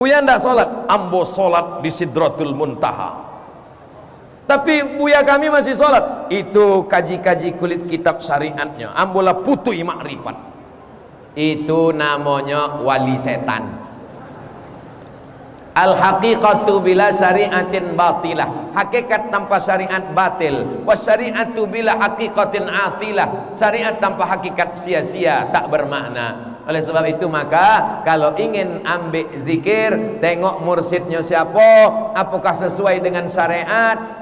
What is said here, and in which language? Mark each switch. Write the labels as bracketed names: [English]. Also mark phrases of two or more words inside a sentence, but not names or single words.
[Minangkabau] Buya ndak sholat, ambo sholat di Sidratul Muntaha. [Indonesian] Tapi buya kami masih sholat. Itu kaji-kaji kulit kitab syariatnya. Ambola putui makrifat. Itu namanya wali setan. [Arabic] الحقيقة بلا شريعة باطلة. [Indonesian] Hakikat tanpa syariat batil. [Arabic] والشريعة بلا حقيقة عاطلة. [Indonesian] Syariat tanpa hakikat sia-sia, tak bermakna. Oleh sebab itu maka kalau ingin ambil zikir, tengok mursidnya siapa, apakah sesuai dengan syariat.